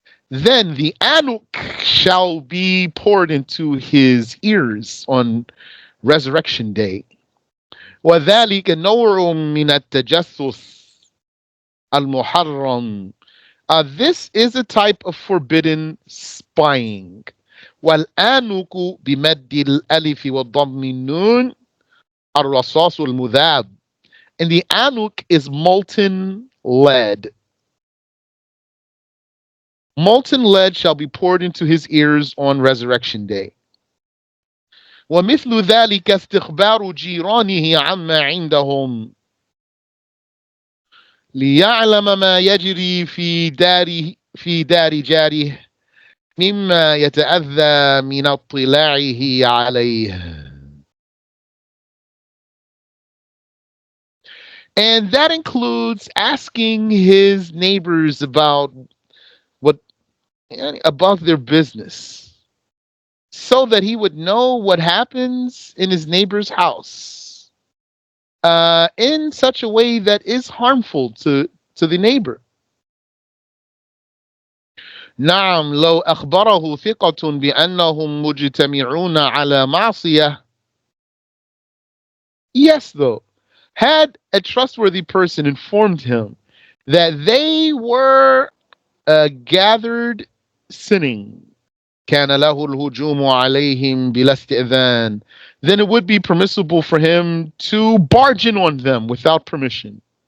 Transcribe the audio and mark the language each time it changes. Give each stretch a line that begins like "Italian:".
English: Then the anuk shall be poured into his ears on resurrection day.
Arabic: وذلك نوع من التجسس المحرم.
English: This is a type of forbidden spying.
Arabic: والآنك بمد الألف وضم النون الرصاص المذاب.
English: And the anuk is molten lead. Molten lead shall be poured into his ears on resurrection day.
Arabic: ومثل ذلك استخبار جيرانه عما عندهم ليعلم ما يجري في دار جاره مما يتأذى من اطلاعه عليه.
English: And that includes asking his neighbors about their business, so that he would know what happens in his neighbor's house in such a way that is harmful to the neighbor.
Arabic: نعم لو أخبره ثقة بأنهم مجتمعون على معصية.
English: Yes, though, had a trustworthy person informed him that they were gathered sinning,
Arabic: كان له الهجوم عليهم بلا استئذان,
English: then it would be permissible for him to barge in on them without permission.